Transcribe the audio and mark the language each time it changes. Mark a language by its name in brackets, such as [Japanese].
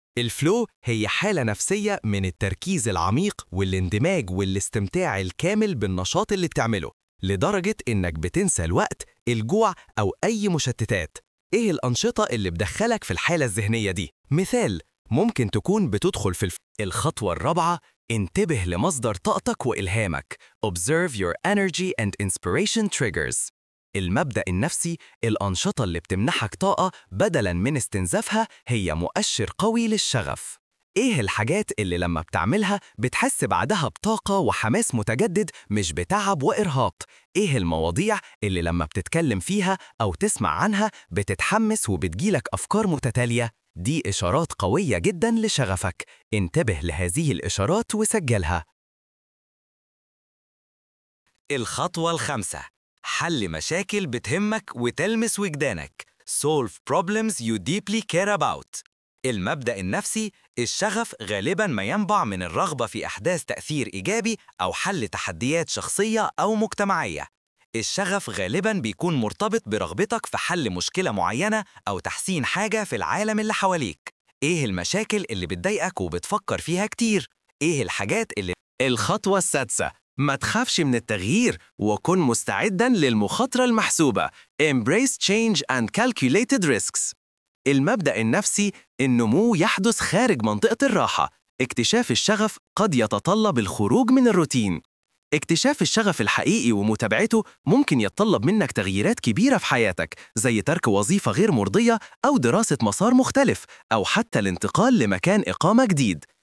[Arabic] الفلو هي حالة نفسية من التركيز العميق والاندماج والاستمتاع الكامل بالنشاط اللي بتعمله، لدرجة إنك بتنسى الوقت، الجوع أو أي مشتتات. إيه الأنشطة اللي بتدخلك في الحالة الذهنية دي؟ مثال، ممكن تكون بتدخل في الخطوة الرابعة، انتبه لمصدر طاقتك وإلهامك. [English] Observe your energy and inspiration triggers. [Arabic] المبدأ النفسي، الأنشطة اللي بتمنحك طاقة بدلاً من استنزافها هي مؤشر قوي للشغف. إيه الحاجات اللي لما بتعملها بتحس بعدها بطاقة وحماس متجدد مش بتعب وإرهاق؟ إيه المواضيع اللي لما بتتكلم فيها أو تسمع عنها بتتحمس وبتجيلك أفكار متتالية؟ دي إشارات قوية جداً لشغفك. انتبه لهذه الإشارات وسجلها. الخطوة الخامسة، حل مشاكل بتهمك وتلمس وجدانك. [English] Solve problems you deeply care about. [Arabic] المبدأ النفسي، الشغف غالباً ما ينبع من الرغبة في إحداث تأثير إيجابي أو حل تحديات شخصية أو مجتمعية. الشغف غالباً بيكون مرتبط برغبتك في حل مشكلة معينة أو تحسين حاجة في العالم اللي حواليك. إيه المشاكل اللي بتضايقك وبتفكر فيها كتير؟ إيه الحاجات اللي... الخطوة السادسة، ما تخافش من التغيير وكن مستعداً للمخاطرة المحسوبة. [English] Embrace change and calculated risks. [Arabic] المبدأ النفسي، النمو يحدث خارج منطقة الراحة. اكتشاف الشغف قد يتطلب الخروج من الروتين. اكتشاف الشغف الحقيقي ومتابعته ممكن يتطلب منك تغييرات كبيرة في حياتك، زي ترك وظيفة غير مرضية أو دراسة مسار مختلف أو حتى الانتقال لمكان إقامة جديد.